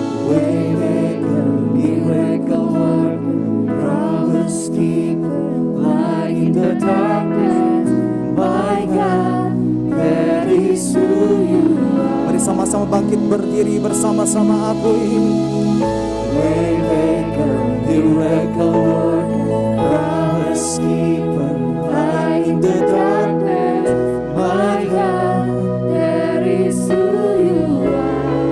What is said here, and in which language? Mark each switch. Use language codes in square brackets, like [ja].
[en] Waymaker, miracle worker, promise keeper, light in the darkness, my God, that is who you are. [id] Mari sama-sama bangkit berdiri bersama-sama aku ini. [en] Waymaker, miracle worker, promise keeper, light in the darkness, my God, that is who you are.